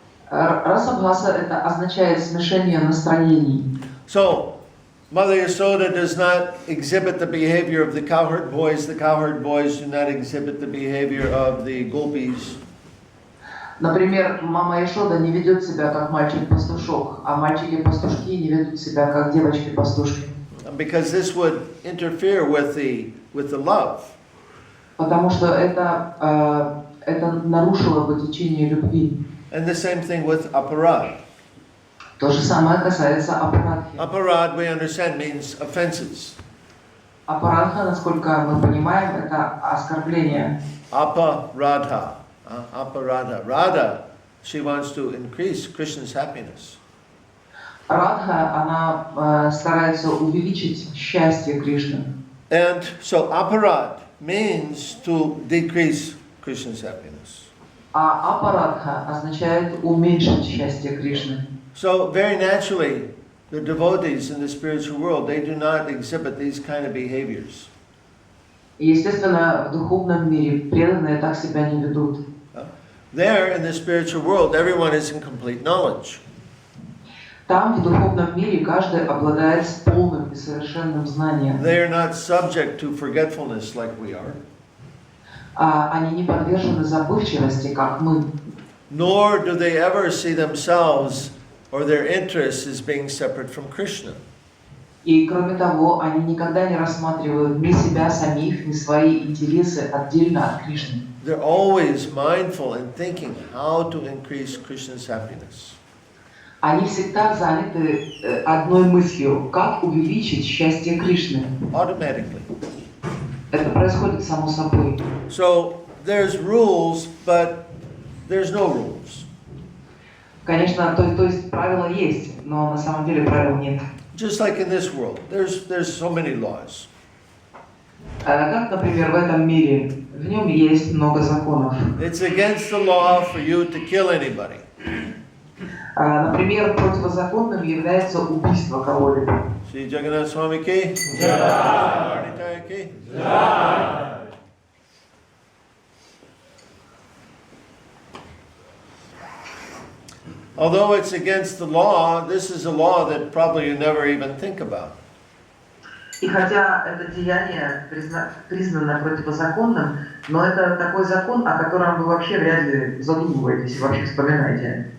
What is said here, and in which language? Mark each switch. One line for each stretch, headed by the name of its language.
Russian: Расабхаса это означает смешение настроений.
English: So, Mother Yasoda does not exhibit the behavior of the cowherd boys. The cowherd boys do not exhibit the behavior of the gopis.
Russian: Например, мама Яшода не ведет себя как мальчик-пастушок, а мальчики-пастушки не ведут себя как девочки-пастушки.
English: Because this would interfere with the love.
Russian: Потому что это нарушило бы течение любви.
English: And the same thing with aparad.
Russian: То же самое касается апарадхи.
English: Aparad, we understand, means offenses.
Russian: Апарадха, насколько мы понимаем, это оскорбление.
English: Aparadha. Aparadha. Radha, she wants to increase Krishna's happiness.
Russian: Радха, она старается увеличить счастье Кришны.
English: And so aparad means to decrease Krishna's happiness.
Russian: А апарадха означает уменьшить счастье Кришны.
English: So very naturally, the devotees in the spiritual world, they do not exhibit these kind of behaviors.
Russian: И, естественно, в духовном мире преданные так себя не ведут.
English: There in the spiritual world, everyone is in complete knowledge.
Russian: Там, в духовном мире, каждый обладает полным и совершенным знанием.
English: They are not subject to forgetfulness like we are.
Russian: Они не подвержены забывчивости, как мы.
English: Nor do they ever see themselves or their interests as being separate from Krishna.
Russian: И, кроме того, они никогда не рассматривают ни себя самих, ни свои интересы отдельно от Кришны.
English: They're always mindful and thinking how to increase Krishna's happiness.
Russian: Они всегда заняты одной мыслью, как увеличить счастье Кришны.
English: Automatically.
Russian: Это происходит само собой.
English: So there's rules, but there's no rules.
Russian: Конечно, то есть правила есть, но на самом деле правил нет.
English: Just like in this world, there's so many laws.
Russian: Как, например, в этом мире, в нем есть много законов.
English: It's against the law for you to kill anybody.
Russian: Например, противозаконным является убийство кого-либо.
Hindi: Shri Jagannath Swami ki Jai. Ki Jai.
English: Although it's against the law, this is a law that probably you never even think about.
Russian: И хотя это деяние признано противозаконным, но это такой закон, о котором вы вообще вряд ли задумываетесь и вообще вспоминаете.